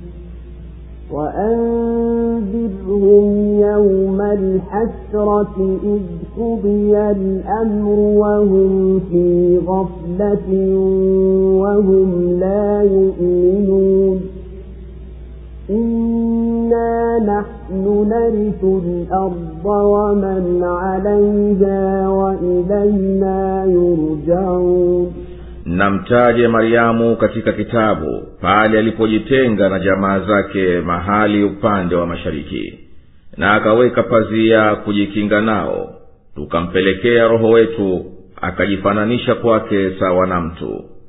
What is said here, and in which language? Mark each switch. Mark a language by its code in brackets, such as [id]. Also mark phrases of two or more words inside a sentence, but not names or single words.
[ar] وأنذرهم يوم الحسرة إذ قضي الأمر وهم في غفلة وهم لا يؤمنون إنا نحن نرث الأرض ومن عليها وإلينا يرجعون. [sw] Namtaje Mariamu katika kitabu pale alipojitenga na jamaa zake mahali upande wa mashariki, na akaweka pazia kujikinga nao. Tukampelekea roho wetu, akajifananisha kwake sawa na mtu.